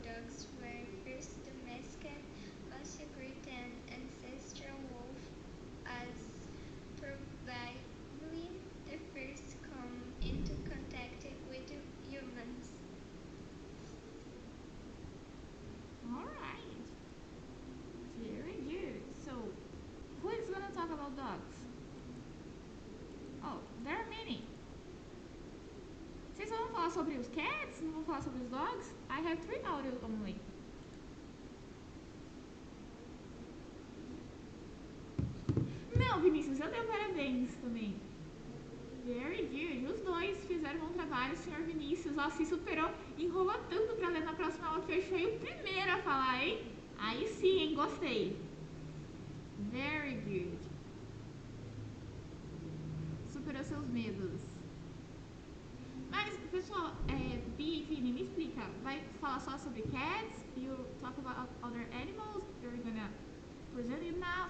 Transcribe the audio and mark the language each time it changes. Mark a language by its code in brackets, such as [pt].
[en] dogs were first domesticated was a great ancestral wolf as probably the first come into contact with humans. Alright. Very good. So, who is gonna talk about dogs? Oh, there are many. [pt] Vocês vão falar sobre os cats? Não vão falar sobre os dogs? [en] I have 3 audios only. [pt] Não, Vinícius, eu dei parabéns também. [en] Very good. [pt] Os dois fizeram um bom trabalho, senhor Vinícius. Ó, se superou, enrolou tanto pra ler na próxima aula que hoje foi o primeiro a falar, hein? Aí sim, hein? Gostei. [en] Very good. [pt] Superou seus medos. Mas, pessoal, Bi e Vini, me explica. Vai falar só sobre cats? [en] You talk about other animals? You're gonna present it now?